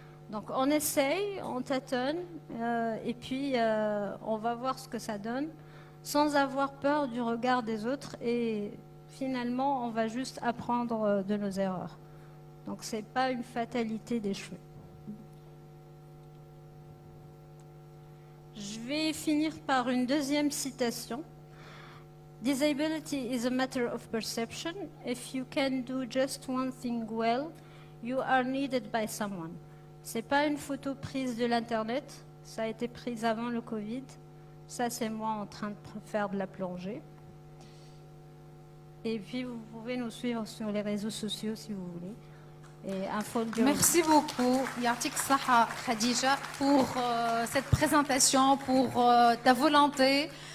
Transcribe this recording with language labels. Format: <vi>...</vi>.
<fr>Donc on essaye, on tâtonne, et puis on va voir ce que ça donne, sans avoir peur du regard des autres, et finalement on va juste apprendre de nos erreurs. Donc ce n'est pas une fatalité d'échouer. Je vais finir par une deuxième citation.</fr> <en>Disability is a matter of perception. If you can do just one thing well, you are needed by someone.</en> <fr>C'est pas une photo prise de l'internet, ça a été prise avant le Covid. Ça, c'est moi en train de faire de la plongée. Et puis, vous pouvez nous suivre sur les réseaux sociaux si vous voulez. et un folio. Merci beaucoup, Yartik Saha Khadija, pour cette présentation, pour ta volonté.</fr>